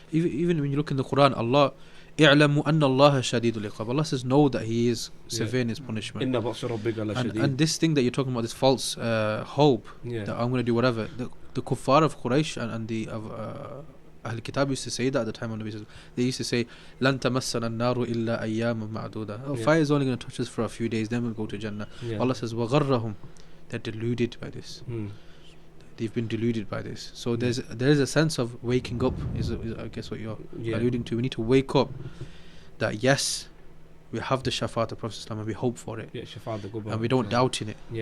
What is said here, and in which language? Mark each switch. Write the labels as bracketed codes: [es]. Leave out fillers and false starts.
[en] Even when you look in the Quran, Allah, [ar] اعلموا أن الله شديد العقاب. [en] Allah says know that He is severe in His punishment. [ar] Inna ba'sa rabbika lashadid. [en] And this thing that you're talking about, this false hope that I'm going to do whatever, the kuffar of Quraysh and the Ahl Kitab used to say that at the time of Nabi. They used to say, [ar] لَن تَمَسَّنَا النَّارُ إِلَّا أَيَّامًا مَعْدُودًا. [en] Fire is only going to touch us for a few days, then we'll go to Jannah. Allah says, [ar] وَغَرَّهُمْ. [en] They're deluded by this. They've been deluded by this. So there is a sense of waking up, is I guess what you're alluding to. We need to wake up that yes, we have the shafaat of Prophet ﷺ and we hope for it. And we don't doubt in it.